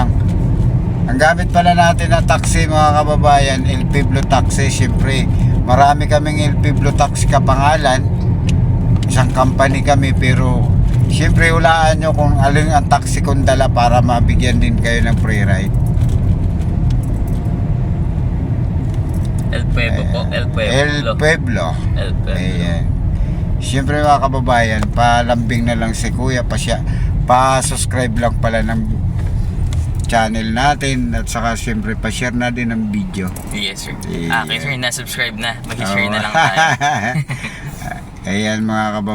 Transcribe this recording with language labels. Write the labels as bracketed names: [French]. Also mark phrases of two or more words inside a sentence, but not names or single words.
[Filipino] Ang gamit pala natin na taxi mga kababayan, El Pueblo Taxi. Siyempre, marami kaming El Pueblo Taxi kapangalan. Isang company kami, pero siyempre hulaan nyo kung alin ang taxi kong dala para mabigyan din kayo ng [English] free ride. [Filipino] El Pueblo po. El Pueblo. El Pueblo. El Pueblo. Ayan. Siyempre mga kababayan, palambing na lang si Kuya, pa-subscribe lang pala ng channel natin, at saka siyempre pa-share na din ng video. [English] Yes, sir. Yeah. [Filipino] Okay, sir, na-subscribe na. Mag-share na lang tayo. Ayan mga kababayan.